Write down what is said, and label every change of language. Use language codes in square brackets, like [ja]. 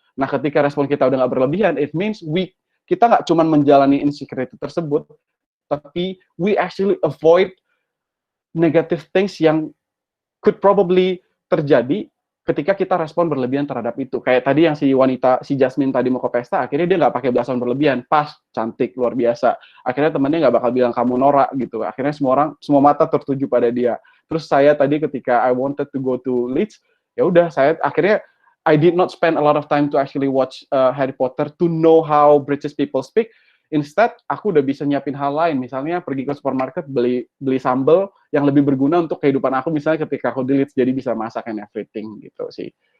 [id] Nah, ketika respon kita udah nggak berlebihan, [en] it means [id] kita nggak cuma menjalani insecurity tersebut, tapi [en] we actually avoid negative things [id] yang [en] could probably [id] terjadi ketika kita respon berlebihan terhadap itu. Kayak tadi yang si Jasmine tadi mau ke pesta, akhirnya dia nggak pakai belasan berlebihan, pas, cantik, luar biasa. Akhirnya temennya nggak bakal bilang kamu norak gitu. Akhirnya semua mata tertuju pada dia. Terus saya tadi ketika [en] I wanted to go to Leeds, [id] ya udah saya akhirnya [en] I did not spend a lot of time to actually watch Harry Potter to know how British people speak. [id] Instead, aku udah bisa nyiapin hal lain, misalnya pergi ke supermarket beli sambal yang lebih berguna untuk kehidupan aku, misalnya ketika aku delete, jadi bisa masak [en] and everything [id] gitu sih.